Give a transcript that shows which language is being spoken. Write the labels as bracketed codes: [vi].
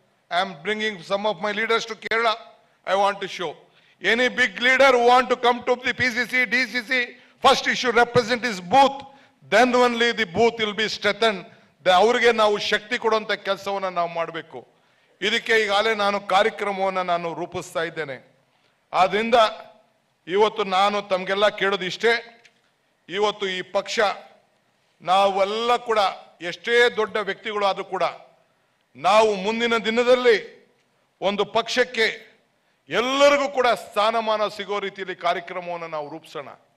[en] I am bringing some of my leaders to Kerala. I want to show any big leader who want to come to the PCC, DCC, first he should represent his booth, then only the booth will be strengthened. [kn] ಅವರಿಗೆ ನಾವು ಶಕ್ತಿ ಕೊಡುವಂತ ಕೆಲಸವನ್ನ ನಾವು ಮಾಡಬೇಕು. ಇದಕ್ಕೆ ಈಗಾಗಲೇ ನಾನು ಕಾರ್ಯಕ್ರಮವನ್ನು ನಾನು ರೂಪಿಸ್ತಾ ಇದ್ದೇನೆ. ಆದ್ರಿಂದ ಇವತ್ತು ನಾನು ತಮಗೆಲ್ಲ ಕೇಳೋದು ಇಷ್ಟೇ, ಇವತ್ತು ಈ ಪಕ್ಷ ನಾವೆಲ್ಲ ಕೂಡ ಎಷ್ಟೇ ದೊಡ್ಡ ವ್ಯಕ್ತಿಗಳು ಆದರೂ ಕೂಡ ನಾವು ಮುಂದಿನ ದಿನದಲ್ಲಿ ಒಂದು ಪಕ್ಷಕ್ಕೆ ಎಲ್ಲರಿಗೂ ಕೂಡ ಸ್ಥಾನಮಾನ ಸಿಗೋ ರೀತಿಯಲ್ಲಿ ಕಾರ್ಯಕ್ರಮವನ್ನು ನಾವು ರೂಪಿಸೋಣ.